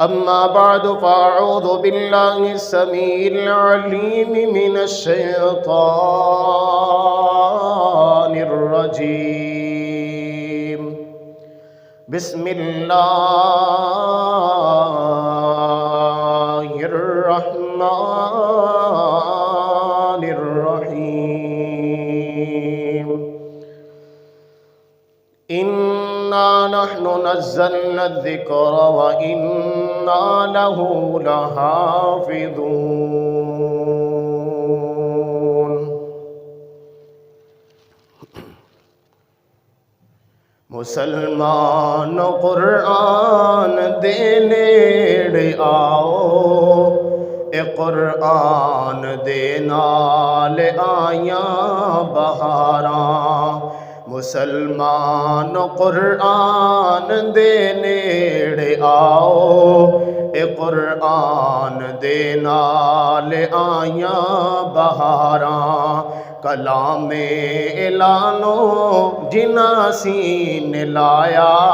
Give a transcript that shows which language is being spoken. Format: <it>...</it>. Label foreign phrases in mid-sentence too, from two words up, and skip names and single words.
<ar>أما بعد فأعوذ بالله السميع العليم من الشيطان الرجيم بسم الله الرحمن الرحيم إنا نحن نزلنا الذكر وإنا له لحافظون</ar> <pa>مسلمان قرآن دے نیڑے آؤ اے قرآن دے نال آیاں بہاراں مسلمان قرآن دے نیڑے آؤ اے قرآن دے نال آیاں بہاراں کلام اعلانو جنا سین لایا</pa>